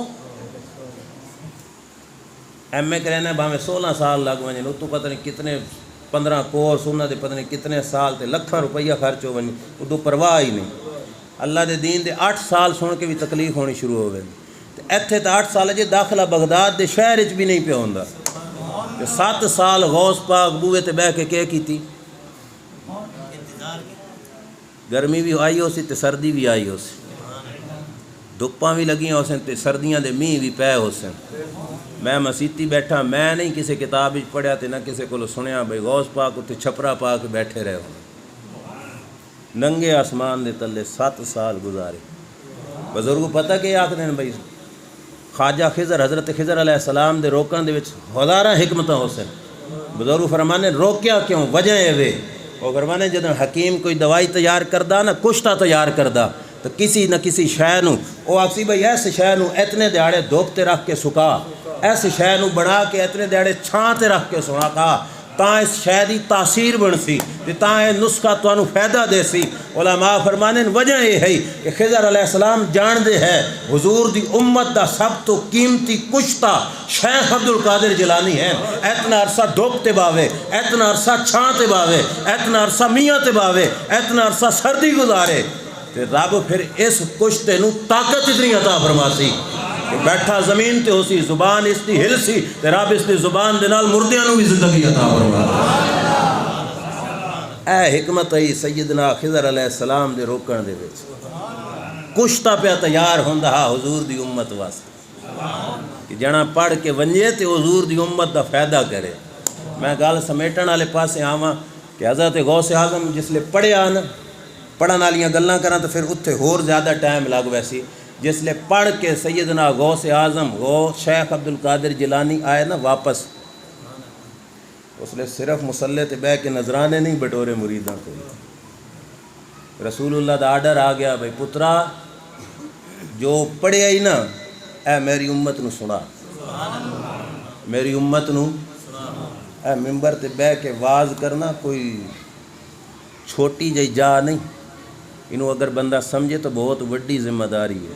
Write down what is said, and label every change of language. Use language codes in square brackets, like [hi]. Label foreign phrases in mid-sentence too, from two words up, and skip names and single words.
[pa] ایم اے کرنا بھاویں 16 سال لگ ونجن اتوں پتہ نہیں کتنے 15 کورس انہاں دے پتہ نہیں کتنے سال تے لکھاں روپیہ خرچ ہو ونجن ادوں پرواہ ہی نہیں اللہ دے دین دے 8 سال سن کے بھی تکلیف ہونی شروع ہو گئی ایتھے تو 8 سال جی داخلہ بغداد دے شہر وچ بھی نہیں پیا ہوندا تے 7 سال غوث پاک بوئے تے بہ کے کیا کیتی گرمی بھی آئی ہو سی تے سردی بھی آئی ہو سی ਧੁੱਪਾਂ ਵੀ ਲੱਗੀਆਂ ਹੋ ਸਨ ਤੇ ਸਰਦੀਆਂ ਦੇ ਮੀਂਹ ਵੀ ਪਏ ਹੋ ਸਨ। ਮੈਂ ਮਸੀਤੀ ਬੈਠਾ, ਮੈਂ ਨਹੀਂ ਕਿਸੇ ਕਿਤਾਬ ਵਿੱਚ ਪੜ੍ਹਿਆ ਤੇ ਨਾ ਕਿਸੇ ਕੋਲੋਂ ਸੁਣਿਆ ਬਈ ਗੌਸ ਪਾਕ ਉੱਤੇ ਛਪਰਾ ਪਾ ਕੇ ਬੈਠੇ ਰਹੇ ਹੋ। ਨੰਗੇ ਆਸਮਾਨ ਦੇ ਥੱਲੇ 7 ਸਾਲ ਗੁਜ਼ਾਰੇ। ਬਜ਼ੁਰਗ ਪਤਾ ਕਿ ਆਖਦੇ ਨੇ ਬਈ خواجہ خضر حضرت خضر [ar] علیہ السلام [pa] دے روکن دے وچ ہزاراں حکمتاں ہو سن۔ بزرگ فرمانے روکیا کیوں؟ وجہ اے وے وہ فرمانے جدوں حکیم کوئی دوائی تیار کردا نا، کشتا تیار کردا تو کسی نہ کسی شے نو او آکسی بھئی ایس شے نو اتنے دیہاڑے دھوپ تے رکھ کے سکا، ایس شے نو بنا کے اتنے دیہاڑے چھاں تے رکھ کے سکا تاں اس شے دی تاثیر بن سی تے تاں اے نسخہ تانوں فائدہ دے سی۔ علماء فرمانے وجہ یہ ہے کہ خضر [ar] علیہ السلام [pa] جان دے ہے حضور دی امت دا سب تو قیمتی کشتا شیخ عبد القادر جیلانی ہے۔ اتنا عرصہ دھوپ تے باوے، اتنا عرصہ چھاں تے باوے، اتنا عرصہ میاں تے باوے، اتنا عرصہ سردی گزارے تے رب پھر اس کشتے نو طاقت اتنی عطا فرماسی کہ بیٹھا زمین تے ہو سی، زبان اس دی ہل سی تے رب اس دی زبان دے نال مردیاں نو بھی زندگی عطا فرماسی۔ اے حکمت ہے سیدنا خضر [ar] علیہ السلام [pa] دے روکن دے وچ کشتا پہ تیار ہوندا حضور دی امت واسطے کہ جنا پڑھ کے ونجے تے حضور دی امت دا فائدہ کرے۔ میں گل سمیٹن والے پاسے آواں کہ حضرت غوث اعظم جس لے پڑھیا نا، پڑھن والیاں گلاں کراں تو پھر اتھے ہور زیادہ ٹائم لگ ویسی۔ جس لے پڑھ کے سیدنا غوث اعظم شیخ عبد القادر جیلانی آئے نا واپس، اس لئے صرف مسلح تے بہ کے نظرانے نہیں بٹورے مریداں کو۔ رسول اللہ دا آرڈر آ گیا بھئی پترا جو پڑھے ہی نا اے میری امت نو سنا، میری امت نو اے ممبر تے بہ کے واز کرنا کوئی چھوٹی جئی جا نہیں، انہوں اگر بندہ سمجھے تو بہت وڈی ذمہ داری ہے۔